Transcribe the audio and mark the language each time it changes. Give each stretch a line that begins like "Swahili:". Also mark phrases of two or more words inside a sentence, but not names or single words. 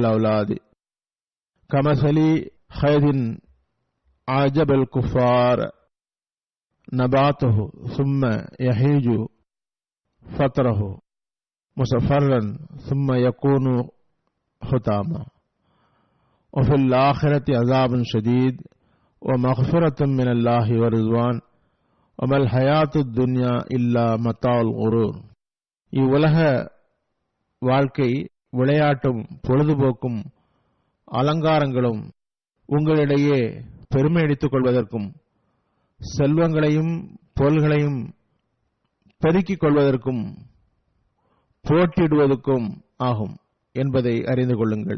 Arabic: أولاد كمثل غيث أعجب الكفار نباته ثم يهيج فتراه مصفرا ثم يكون حطاما وفي الآخرة عذاب شديد ومغفرة من الله ورضوان وما الحياة الدنيا إلا متاع الغرور.
Tamil: இவ்வுலக வாழ்க்கை விளையாட்டும் பொழுதுபோக்கும் அலங்காரங்களும் உங்களிடையே பெருமை அடித்துக் கொள்வதற்கும் செல்வங்களையும் பொருள்களையும் பெருக்கிக் கொள்வதற்கும் போட்டியிடுவதற்கும் ஆகும் என்பதை அறிந்து கொள்ளுங்கள்.